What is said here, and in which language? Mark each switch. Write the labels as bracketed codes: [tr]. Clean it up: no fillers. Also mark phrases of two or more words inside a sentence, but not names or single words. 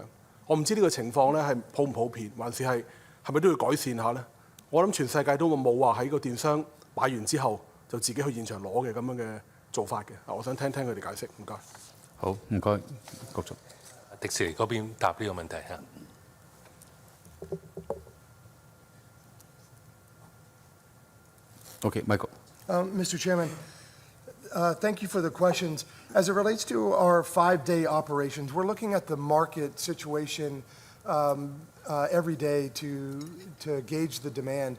[yue] 我唔知呢個情況呢係普唔普遍，還是係咪都要改善下呢？我諗全世界都冇話喺個電商買完之後就自己去現場攞嘅咁樣嘅做法嘅。我想聽聽佢哋解釋，唔該。好，唔該，局長。迪士尼嗰邊答呢個問題嚇。 [en] Okay, Michael. Mr. Chairman, thank you for the questions. As it relates to our 5-day operations, we're looking at the market situation every day to gauge the demand.